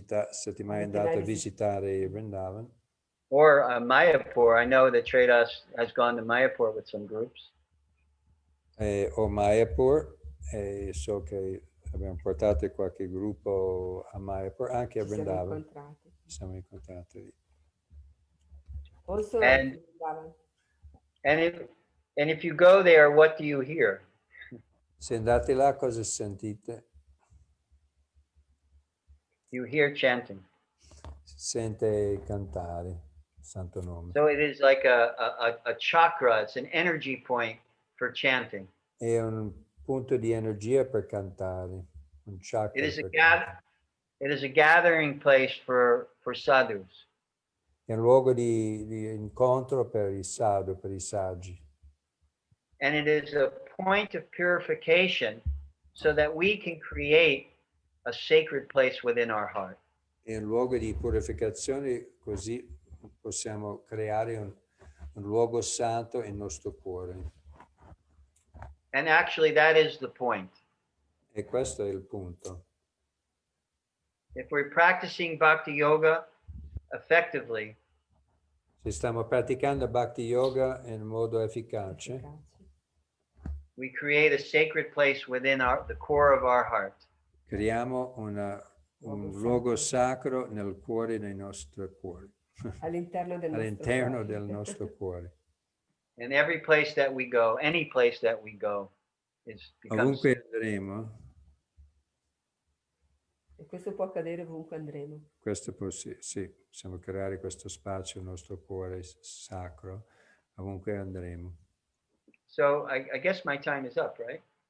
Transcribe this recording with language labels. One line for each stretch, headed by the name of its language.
Italian: siete mai andato a visitare Vrindavan.
English: Or Mayapur. I know that Tredas has gone to Mayapur with some groups.
Italian: O Mayapur, e so che abbiamo portato qualche gruppo a Mayapur, anche a Ci siamo Vrindavan. incontrati. Ci siamo incontrati lì.
English: Also, And- Vrindavan. And if you go there, what do you hear?
Italian: Se andate là, cosa sentite?
English: You hear chanting.
Italian: Si sente cantare il santo nome.
English: So it is like a chakra. It's an energy point for chanting.
Italian: È un punto di energia per cantare, un chakra.
English: It is
Italian: per
English: a
Italian: cantare.
English: it is a gathering place for sadhus.
Italian: È un luogo di incontro per i sadhu, per i saggi.
English: And it is a point of purification so that we can create a sacred place within our heart.
Italian: È un luogo di purificazione, così possiamo creare un luogo santo nel nostro cuore.
English: And actually, that is the point.
Italian: E questo è il punto.
English: If we're practicing bhakti yoga effectively,
Italian: Se stiamo praticando Bhakti Yoga in modo efficace,
English: we create a sacred place within the core of our heart.
Italian: creiamo un luogo sacro nel cuore del nostro cuore, All'interno del all'interno nostro del cuore. nostro cuore.
English: And every place that we go, any place that we go, becomes.
Italian: Ovunque andremo, E questo può accadere ovunque andremo. questo sì, possiamo creare questo spazio nel nostro cuore sacro, ovunque andremo.
English: So I guess my time is up, right?